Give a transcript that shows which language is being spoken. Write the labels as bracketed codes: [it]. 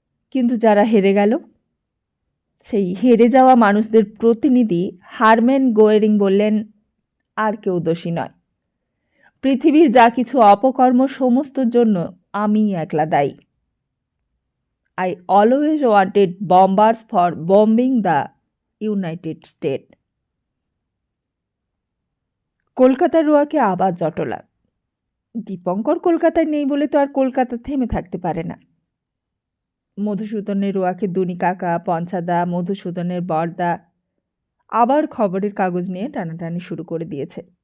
[bn] কিন্তু যারা হেরে গেল, সেই হেরে যাওয়া মানুষদের প্রতিনিধি হারম্যান গোয়েরিং বললেন, আর কেউ দোষী নয়। পৃথিবীর যা কিছু অপকর্ম সমস্তর জন্য আমি একলা দায়ী। [en] I always wanted bombers for bombing the United State. [bn] কলকাতার রোয়াকে আবার জটলা। দীপঙ্কর কলকাতায় নেই বলে তো আর কলকাতা থেমে থাকতে পারে না। মধুসূদনের রোয়াকে দুনি কাকা, পঞ্চাদা, মধুসূদনের বরদা আবার খবরের কাগজ নিয়ে টানাটানি শুরু করে দিয়েছে।